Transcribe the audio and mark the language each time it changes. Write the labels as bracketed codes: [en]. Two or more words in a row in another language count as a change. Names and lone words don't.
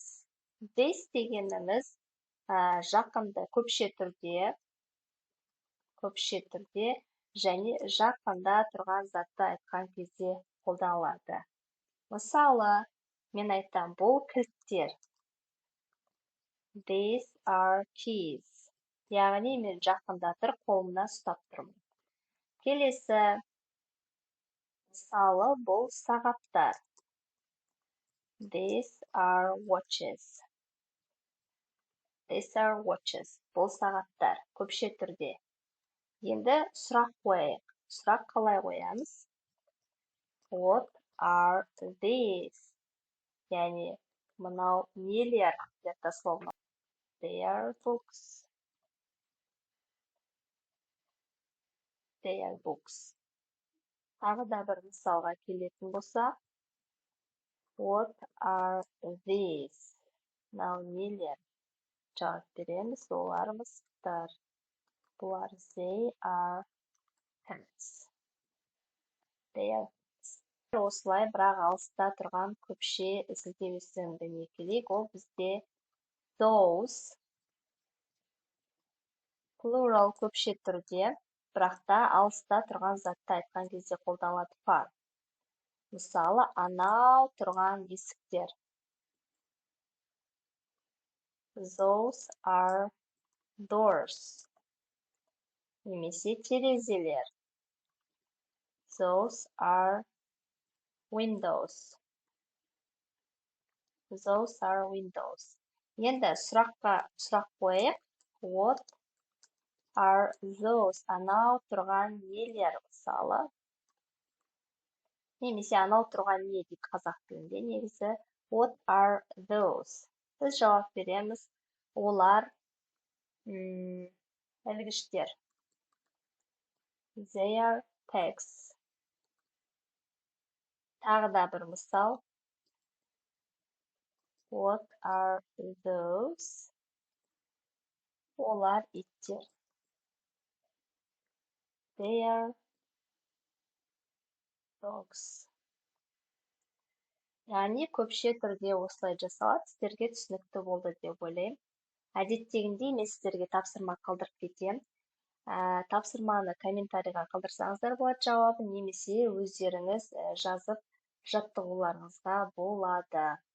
[kk] This дегеніміз жақында көпше түрде және жақында тұрған затты айтқан кезде қолданылады. Мысалы, мен айтам, бұл кілттер. [en] These are keys. [kk] Яғни, мен жақында тұр, қолымда ұстап тұрмын. Келесі, мысалы, бұл сағаттар. [en] These are watches. These are watches. [kk] Бұл сағаттар, көпше түрде. Енді сұрақ қояйық. Сұрақ қалай қоямыз? [en] What are these? [kk] Яғни, мынау нелер? Дословно. [en] They are books. They are books. [kk] Тағы да бір мысалға келетін болса. [en] What are these? [kk] Мынау нелер? Жауап береміз, олар мысықтар. [en] Бұлар they are pets. They are pets. [kk] осылай, бірақ алыста тұрған көпше сілтеу есімді келейік. Ол бізде [en] those, plural [kk] көпше түрде, бірақ та алыста тұрған затты айтқан кезде қолданылады far. Мысалы, анау тұрған есіктер. [en] Those are doors. [kk] Немесе терезелер. [en] Those are windows. Those are windows. [kk] Енді сұрақ қойып, [en] what are those? [kk] Анау тұрған нелер, мысалы. Немесе анау тұрған не дейді қазақ тілінде негізі. [en] What are those? [kk] Біз жауап береміз. Олар ілгіштер. [en] They are pegs. [kk] Тағы да бір мысал. [en] What are those? [kk] Олар иттер. [en] They are dogs. [kk] Яғни көпше түрде осылай жасалады. Сіздерге түсінікті болды деп ойлаймын. Әдеттегіндей мен сіздерге тапсырма қалдырып кетемін. Тапсырманы комментарийға қалдырсаңыздар болады жауабын, немесе өздеріңіз жазып жаттығуларыңызға болады.